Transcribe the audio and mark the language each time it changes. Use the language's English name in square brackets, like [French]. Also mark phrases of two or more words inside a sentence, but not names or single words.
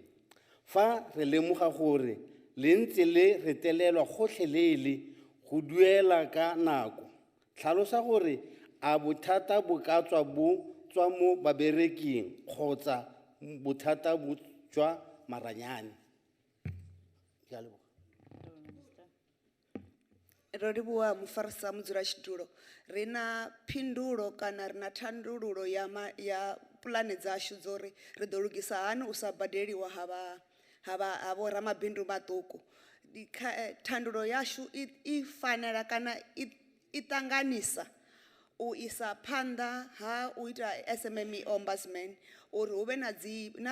[Tswana] Fa re lemoga gore le ntse le retelelwa gotlhelele go duela ka nako, tlhalosa gore a bothata bo ka tswa bo tswa mo babereking kgotsa bothata bo tswa maranyane. Ke a leboga. [Venda] Rodibuwa Mufarisa mudzulatshidulo, rina phindulo kana rina thandululo ya pulane dzashu dzori ri ḓo lugisa hani u sa badeliwa ha vho ramabindu maṱuku. Thandulo yashu I fanela kana I ṱanganisa u isa phanḓa ha u ita [English] SMME ombudsman [Venda] uri hu vhe na